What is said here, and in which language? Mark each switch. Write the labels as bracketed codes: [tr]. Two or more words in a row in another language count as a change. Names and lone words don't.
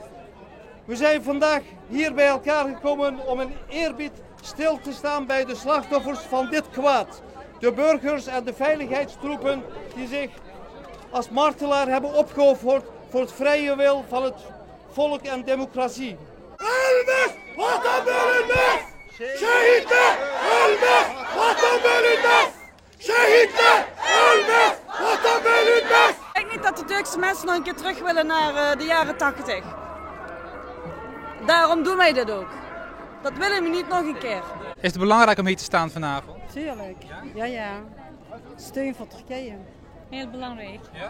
[nl] We zijn vandaag hier bij elkaar gekomen om in eerbied stil te staan bij de slachtoffers van dit kwaad. De burgers en de veiligheidstroepen die zich als martelaar hebben opgeofferd voor het vrije wil van het volk en democratie. [tr] Ölmez vatan bölünmez! Şehitler ölmez! Vatan bölünmez! Şehitler ölmez! Vatan bölünmez! [nl] Ik denk niet dat de Turkse mensen nog een keer terug willen naar de jaren 80. Daarom doen wij dit ook. Dat willen we niet nog een keer. Is het belangrijk om hier te staan vanavond? Tuurlijk, ja. Steun voor Turkije. Heel belangrijk. Ja?